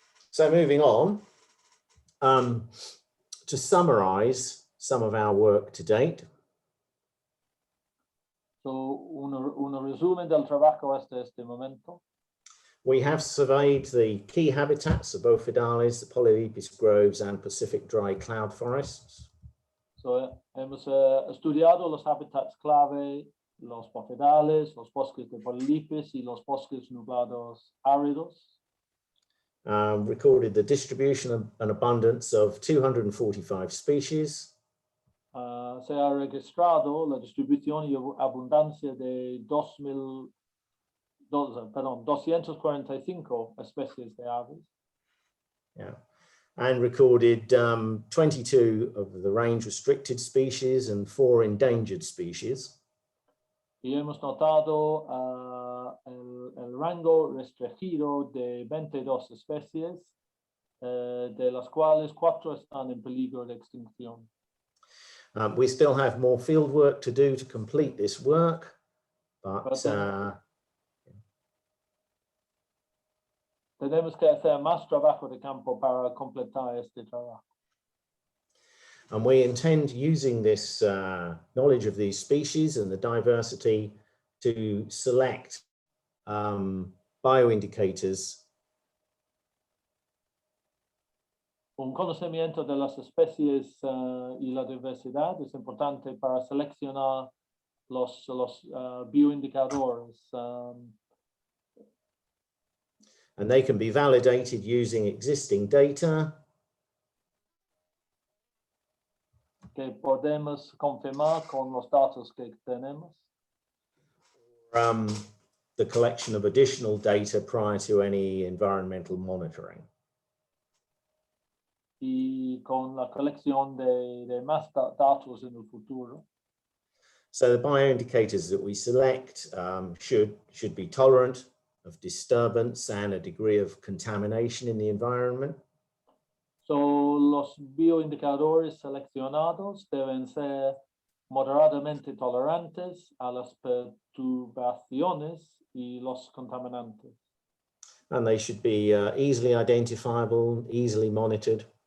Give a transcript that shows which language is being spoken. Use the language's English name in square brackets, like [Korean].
[English] So moving on, to summarize some of our work to date. [Spanish] So un resumen del trabajo hasta este momento. [English] We have surveyed the key habitats of Borfidalis, the Polylypus groves and Pacific dry cloud forests. [Spanish] So hemos estudiado los hábitats clave, los Borfidalis, los bosques de Polylypus y los bosques nublados áridos. [English] Recorded the distribution and abundance of 245 species. [Spanish] Se ha registrado la distribución y abundancia de 245 especies de aves. [English] Yeah, and recorded 22 of the range restricted species and 4 endangered species. [Spanish] Y hemos notado el rango restringido de 22 especies, de las cuales 4 están en peligro de extinción. [English] We still have more field work to do to complete this work, but [Spanish] tenemos que hacer más trabajo de campo para completar este trabajo. [English] And we intend using this knowledge of these species and the diversity to select bioindicators. [Spanish] Un conocimiento de las especies y la diversidad es importante para seleccionar los bioindicadores. [English] And they can be validated using existing data. [Spanish] Que que podemos confirmar con los datos que tenemos. [English] The collection of additional data prior to any environmental monitoring. [Spanish] Y con la colección de más datos en el futuro. [English] So the bioindicators that we select should be tolerant of disturbance and a degree of contamination in the environment. [Spanish] So los bioindicadores seleccionados deben ser moderadamente tolerantes a las perturbaciones y los contaminantes. [English] And they should be easily identifiable, easily monitored.